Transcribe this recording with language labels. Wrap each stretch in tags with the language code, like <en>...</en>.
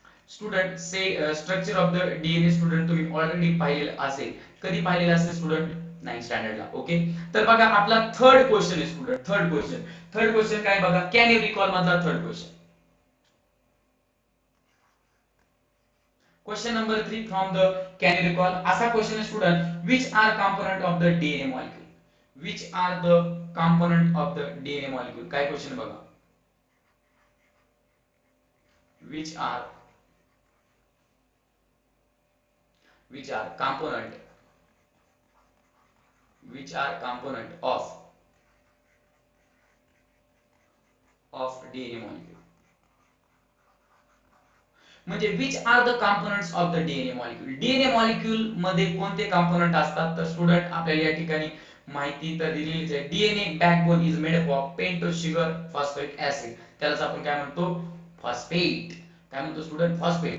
<mr>Student say</mr> <en>structure of the DNA</en> <mr>student तुम्ही already पाहिलेलं असेल कधी पाहिलेलं असेल स्टुडंट 9th स्टँडर्डला ओके तर बघा आपला थर्ड क्वेश्चन आहे स्टुडंट थर्ड क्वेश्चन काय बघा कॅन यू रिकॉल मधला third question</mr> <en>question number 3 from the can you recall</en> <mr>असा क्वेश्चन आहे student</mr> <en>which are component of the DNA molecule</en> <mr>which are the component of the DNA molecule काय question बघा</mr> <en>which are which are component which are component of DNA molecule. म्हणजे which are the components of the DNA molecule.</en> <mr>DNA molecule मध्ये कोणते component असतात तर student आपल्याला या ठिकाणी माहिती तर दिलेलीच आहे.</mr> <en>DNA backbone is made up of pentose sugar phosphate acid.</en> <mr>त्यालाच आपण काय म्हणतो फॉस्फेट. काय म्हणतो स्टुडंट फॉस्फेट.</mr>